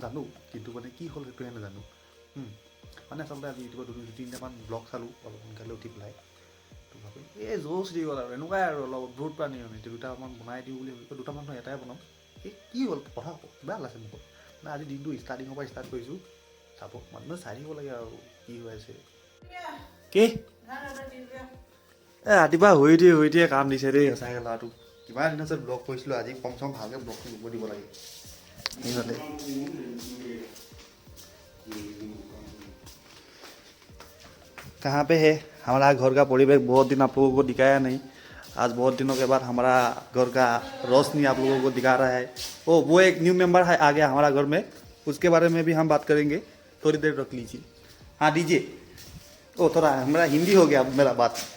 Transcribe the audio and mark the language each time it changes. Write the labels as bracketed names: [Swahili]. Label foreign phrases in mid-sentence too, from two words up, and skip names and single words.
[Assamese] জানো কিন্তু মানে কি হ'ল সেইটোহে নাজানো মানে আচলতে আজি ইউটিউবত দুই-তিনিটামান ব্লগ চালোঁ অলপ সোনকালে উঠি পেলাই তো ভাবি এই জোচ দি গ'ল আৰু এনেকুৱাই আৰু অলপ উদ্ভুত প্ৰাণী মানে দুটামান বনাই দিওঁ বুলি ভাবিছোঁ দুটামান নহয় এটাই বনাম এই কি হ'ল কথা কিবা ওলাইছে মোক মানে আজি দিনটো ষ্টাৰ্টিঙৰ পৰা ষ্টাৰ্ট কৰিছোঁ চাব মানুহে চাই থাকিব লাগে আৰু কি হৈ আছে কি ৰাতিপুৱা শুই উঠিয়ে কাম দিছে দেই সঁচাকৈ ল'ৰাটো কিমান দিন আছে ব্লগ কৰিছিলোঁ আজি কম চম ভালকৈ ব্লগটো কৰিব দিব লাগে সেইফালে [Hindi] कहाँ पे है हमारा घर का परिवेश बहुत दिन आप लोगों को दिखाया नहीं आज बहुत दिनों के बाद हमारा घर का रोशनी आप लोगों को दिखा रहा है ओ वो एक [English] new member [Hindi] है आ गया हमारा घर में उसके बारे में भी हम बात करेंगे थोड़ी देर रख लीजिए हाँ दीजिए ओ थोड़ा हमारा हिंदी हो गया मेरा बात